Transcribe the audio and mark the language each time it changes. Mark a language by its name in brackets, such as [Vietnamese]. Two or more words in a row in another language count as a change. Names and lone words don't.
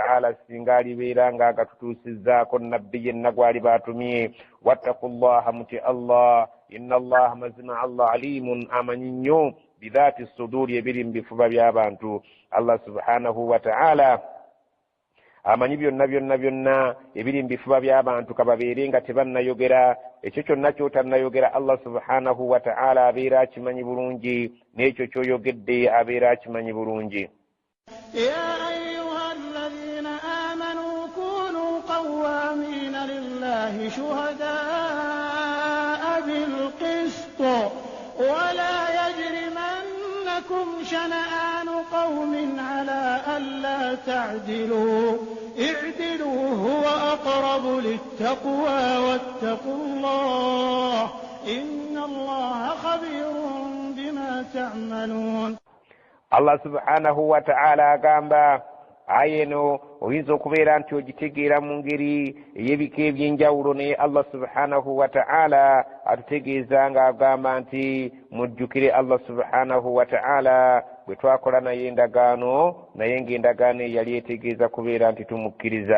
[Ganda] ta'ala singa alibeera nga agatutuusizzaako nabbi yenna gwali baatumye wattaqullaha muti Allah [Arabic] إن الله [Ganda] mazima Allah alimun amanyi nnyo [Arabic] بذات الصدور [Ganda] ebiri mu bifuba by'abantu [Arabic] الله سبحانه وتعالى [Ganda] amanyi byonna ebiri mu bifuba by'abantu kababeere nga tebannayogera ekyo kyonna ky'otannayogera [Arabic] الله سبحانه وتعالى [Ganda] abeera akimanyi bulungi n'ekyo ky'oyogedde abeera akimanyi bulungi. [Arabic] يا أيها الذين آمنوا كونوا قوامين لله شهداء بالقسط ولا يجرمنكم شنآن قوم على ألا تعدلوا اعدلوا هو أقرب للتقوى واتقوا الله إن الله خبير بما تعملون. الله سبحانه وتعالى [Ganda] agamba ayeno oyinza okubeera nti ogitegeera mu ngeri ey'ebika ebyenjawulo naye [Arabic] الله سبحانه وتعالى [Ganda] atutegeeza ng'agamba nti mujjukire [Arabic] الله سبحانه وتعالى [Ganda] bwe twakola naye endagaano naye ng'endagaano yali etegeeza kubeera nti tumukkiriza.